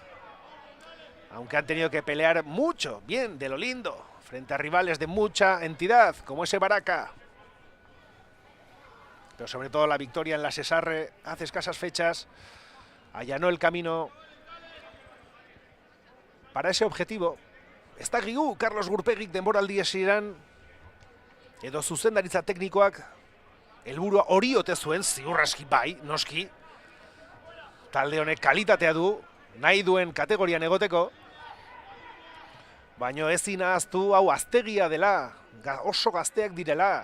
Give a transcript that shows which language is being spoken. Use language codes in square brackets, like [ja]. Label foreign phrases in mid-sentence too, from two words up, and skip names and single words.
[es] Aunque han tenido que pelear mucho, bien, de lo lindo, frente a rivales de mucha entidad, como ese Baraca. Pero sobre todo la victoria en la Sesarre hace escasas fechas allanó el camino para ese objetivo. [eu] Está Gigu, Carlos Gurpegik denboraldi hasieran edo zuzendaritza teknikoak helburua hori ote zuen, ziurraski bai, noski. Talde honek kalitatea du, nahi duen kategorian egoteko. Baina ezin ahaztu hau aztegia dela, oso gazteak direla.